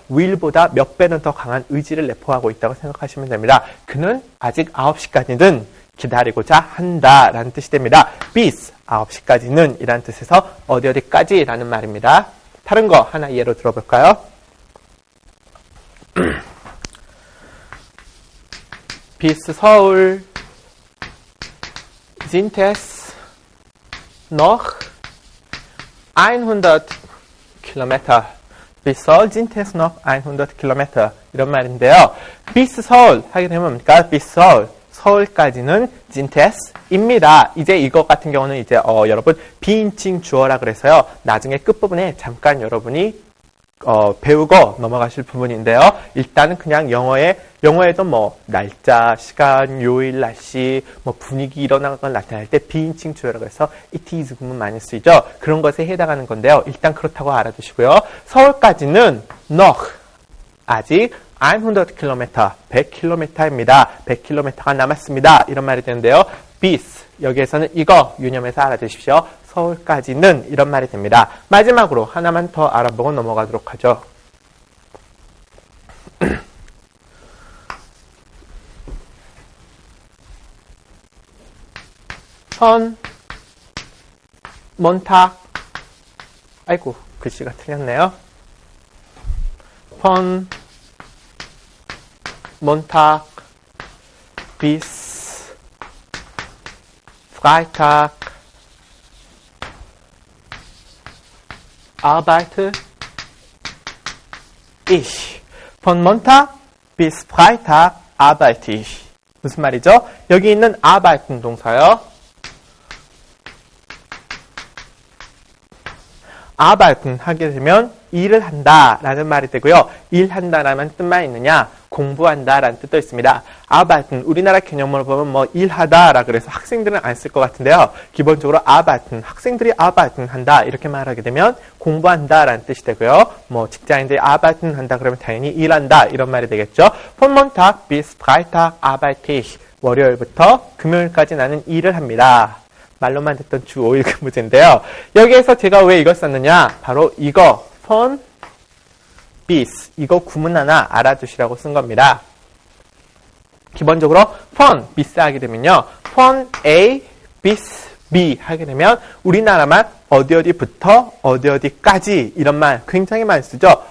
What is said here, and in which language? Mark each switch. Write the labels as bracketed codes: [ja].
[ko] will보다 몇 배는 더 강한 의지를 내포하고 있다고 생각하시면 됩니다. 그는 아직 9시까지는 기다리고자 한다라는 뜻이 됩니다. bis 9시까지는 이라는 뜻에서 어디까지라는 말입니다. 다른 거 하나 예로 들어볼까요? [de] bis 서울 sind es noch 100 km. bis 서울 sind es noch 100 km. [ko] 이런 말인데요. bis 서울 하게 되면 뭡니까? bis 서울 서울까지는 진테스입니다. 이제 이거 같은 경우는 이제 여러분 비인칭 주어라 그래서요. 나중에 끝부분에 잠깐 여러분이 배우고 넘어가실 부분인데요. 일단은 그냥 영어에도 뭐 날짜, 시간, 요일, 날씨, 뭐 분위기 이런 걸 나타낼 때 비인칭 주어라고 해서 it is 구문 많이 쓰이죠. 그런 것에 해당하는 건데요. 일단 그렇다고 알아두시고요. 서울까지는 noch 아직 100km, 100km입니다. 100km가 남았습니다. 이런 말이 되는데요. bis, 여기에서는 이거 유념해서 알아두십시오. 서울까지는 이런 말이 됩니다. 마지막으로 하나만 더 알아보고 넘어가도록 하죠. 선, 몬탁, 아이고 글씨가 틀렸네요. [de] 폰, Montag bis Freitag arbeite ich. Von Montag bis Freitag arbeite ich. [ko] 무슨 말이죠? 여기 있는 arbeiten 동사요. arbeiten 하게 되면 일을 한다 라는 말이 되고요. 일한다라는 뜻만 있느냐? 공부한다 라는 뜻도 있습니다. arbeiten 우리나라 개념으로 보면 뭐 일하다 라 그래서 학생들은 안 쓸 것 같은데요. 기본적으로 arbeiten 학생들이 arbeiten 한다 이렇게 말하게 되면 공부한다 라는 뜻이 되고요. 뭐 직장인들이 arbeiten 한다 그러면 당연히 일한다 이런 말이 되겠죠. [de] Von Montag bis Freitag arbeite ich. [ko] 월요일부터 금요일까지 나는 일을 합니다. 말로만 듣던 주 5일 근무제인데요. 여기에서 제가 왜 이걸 썼느냐? 바로 이거 von bis 이거 구문 하나 알아두시라고 쓴 겁니다. 기본적으로 von bis 하게 되면요. von A bis B 하게 되면 우리나라만 어디부터 어디까지 이런 말 굉장히 많이 쓰죠.